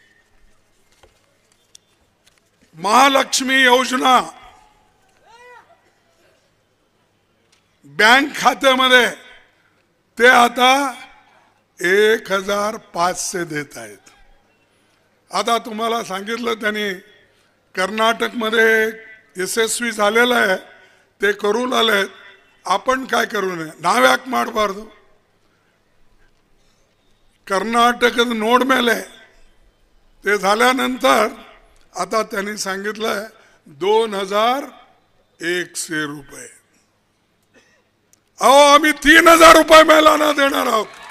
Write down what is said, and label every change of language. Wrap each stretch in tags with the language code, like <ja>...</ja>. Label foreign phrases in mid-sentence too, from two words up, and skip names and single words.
<mr>महालक्ष्मी योजना बँक खात्यामध्ये ते आता 1500 देत आहेत. आता तुम्हाला सांगितलं त्यांनी कर्नाटकमध्ये यशस्वी झालेलं आहे, ते करू लागलेत. आपण काय करू नये,</mr> <kn>ನಾವ್ ಯಾಕೆ ಮಾಡಬಾರದು? ಕರ್ನಾಟಕದ ನೋಡ ಮೇಲೆ</kn> <mr>ते झाल्यानंतर आता त्यांनी सांगितलं 2100 रुपये. अहो आम्ही 3000 रुपये महिलांना देणार आहोत.</mr>